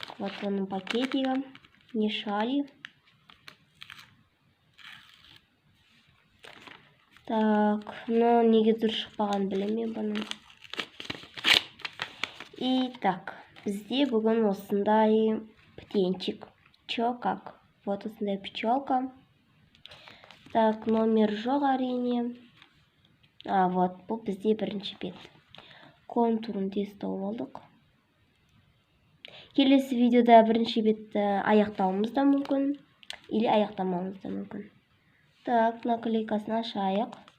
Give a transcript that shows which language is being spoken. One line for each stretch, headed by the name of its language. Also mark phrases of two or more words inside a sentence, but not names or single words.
Kazakh: Вот оның пакетигі.
Russian: Не шали. Так, ну
Kazakh: неге дұрыс шықпаған білемін бұның.
Russian: И так,
Kazakh: бізде бүгін осындай птенчик.
Russian: Чё как? Вот
Kazakh: осындай пчелка. Так, номер жоқ әрине. Вот, бұл бізде бірінші бет. Контурын тез тауып алдық. Келесі видеода бірінші бетті аяқтауымыз да мүмкін. Или аяқтамауымыз да мүмкін. Так, наклейкасын ашайық.